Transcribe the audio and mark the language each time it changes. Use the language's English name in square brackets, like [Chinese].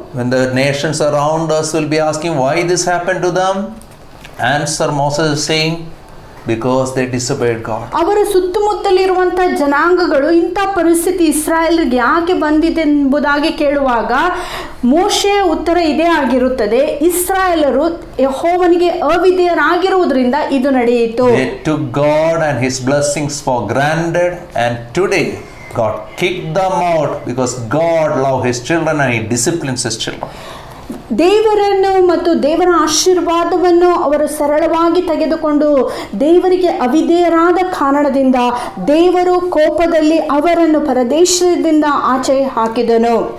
[English] When the nations around us will be asking why this happened to them, answer Moses is saying, because they disobeyed God. [Kannada] ಅವರ ಸುತ್ತಮುತ್ತಲಿರುವಂಥ ಜನಾಂಗಗಳು ಇಂಥ ಪರಿಸ್ಥಿತಿ ಇಸ್ರಾಯೇಲ್ಗೆ ಯಾಕೆ ಬಂದಿದೆ ಎಂಬುದಾಗಿ ಕೇಳುವಾಗ ಮೋಶೆಯ ಉತ್ತರ ಇದೇ ಆಗಿರುತ್ತದೆ, ಇಸ್ರಾಯೇಲರು ಯೆಹೋವನಿಗೆ ಅವಿಧೇಯರಾಗಿರುವುದರಿಂದ ಇದು ನಡೆಯಿತು. [English] They took God and his blessings for granted, and today God kicked them out because God loves his children and he disciplines his children. [Kannada] ದೇವರನ್ನು ಮತ್ತು ದೇವರ ಆಶೀರ್ವಾದವನ್ನು ಅವರು ಸರಳವಾಗಿ ತೆಗೆದುಕೊಂಡು ದೇವರಿಗೆ ಅವಿಧೇಯರಾದ ಕಾರಣದಿಂದ ದೇವರು ಕೋಪದಲ್ಲಿ ಅವರನ್ನು ಪರದೇಶದಿಂದ ಆಚೆ ಹಾಕಿದನು.